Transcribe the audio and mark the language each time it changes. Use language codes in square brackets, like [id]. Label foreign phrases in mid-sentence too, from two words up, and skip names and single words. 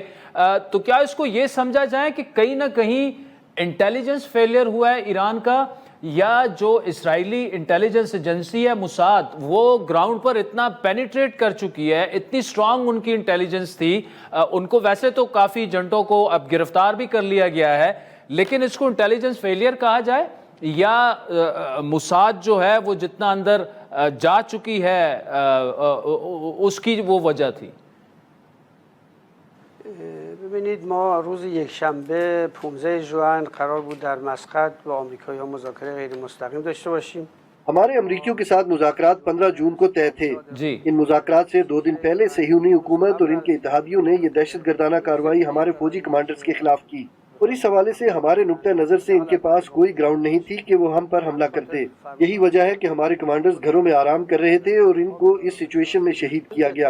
[ur] تو کیا اس کو یہ سمجھا جائے کہ کہیں نہ کہیں [en] intelligence failure [ur] ہوا ہے ایران کا، یا جو اسرائیلی [en] intelligence agency [ur] ہے موساد وہ گراؤنڈ پر اتنا پینیٹریٹ کر چکی ہے، اتنی سٹرانگ ان کی انٹیلیجنس تھی، ان کو ویسے تو کافی ایجنٹوں کو اب گرفتار بھی کر لیا گیا ہے، لیکن اس کو [en] intelligence failure [ur] کہا جائے، یا موساد جو ہے وہ جتنا اندر جا چکی ہے اس کی وہ وجہ تھی؟ [fa] ببینید ما روز یکشنبه 15 ژوئن قرار بود در مسقط با آمریکایی‌ها مذاکره غیر مستقیم داشته باشیم. [ur] ہمارے امریکیوں کے ساتھ مذاکرات 15 جون کو طے تھے. ان مذاکرات سے 2 دن پہلے صہیونی حکومت اور ان کے اتحادیوں نے یہ دہشت گردانہ کارروائی ہمارے فوجی کمانڈرز کے خلاف کی، اور اس حوالے سے ہمارے نقطہ نظر سے ان کے پاس کوئی گراؤنڈ نہیں تھی کہ وہ ہم پر حملہ کرتے. یہی وجہ ہے کہ ہمارے کمانڈرز گھروں میں آرام کر رہے تھے اور ان کو اس سچویشن میں شہید کیا گیا.